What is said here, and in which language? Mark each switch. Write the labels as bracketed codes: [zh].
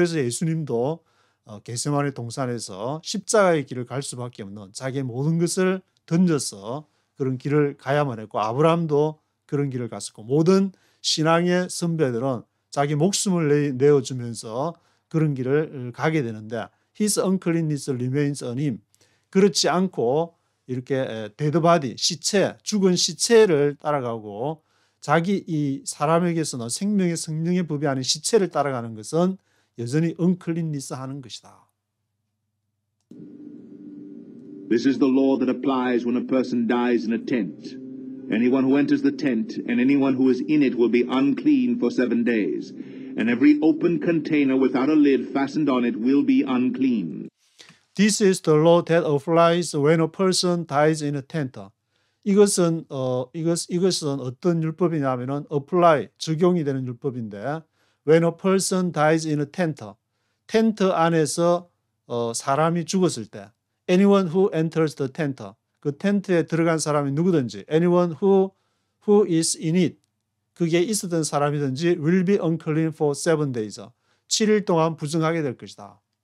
[ko] 그래서 예수님도 겟세마네 동산에서 십자가의 길을 갈 수밖에 없는 자기의 모든 것을 던져서 그런 길을 가야만 했고 아브라함도 그런 길을 갔었고 모든 신앙의 선배들은 자기 목숨을 내어주면서 그런 길을 가게 되는데 [en] His uncleanness remains on him. [ko] 그렇지 않고 이렇게 [en] dead body, [ko] 시체, 죽은 시체를 따라가고 자기 이 사람에게서는 생명의 성령의 법이 아닌 시체를 따라가는 것은 여전히 uncleanness 하는 것이다. [en] This is the law that applies when a person dies in a tent. Anyone who enters the tent and anyone who is in it will be unclean for 7 days. And every open container without a lid fastened on it will be unclean. This is the law that applies when a person dies in a tent. [ko] 이것은 어떤 율법이냐면은 [en] apply, [ko] 적용이 되는 율법인데 [en] when a person dies in a tent, [ko] 텐트 안에서 사람이 죽었을 때 [en] anyone who enters the tent, [ko] 그 텐트에 들어간 사람이 누구든지 [en] anyone who is in it, [ko] 그게 있었던 사람이든지 [en] will be unclean for 7 days, [ko] 7일 동안 부정하게 될 것이다.